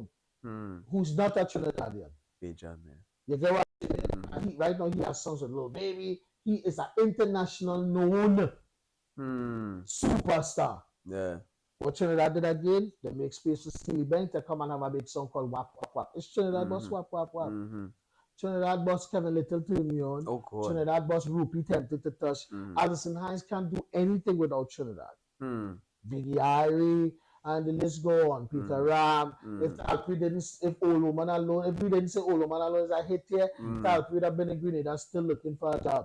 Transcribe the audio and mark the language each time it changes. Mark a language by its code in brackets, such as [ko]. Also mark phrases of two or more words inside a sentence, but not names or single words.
[en] Who's not a Trinidadian. Big John, man. You get what I mean? Right now he has songs with Lil Baby. He is an international known superstar. Yeah. What Trinidad did again, they make space for Steelpan to come and have a big song called Wap Wap Wap. It's Trinidad boss Wap Wap Wap. Trinidad boss Kevin Little turn me on. Oh, God. Trinidad boss Rupee Tempted to Touch. Addison Hines can't do anything without Trinidad. Biggie Irie, and the list go on. Peter Ram. If we didn't say Old Woman Alone is a hit here, Talk would have been in Grenada and still looking for a job.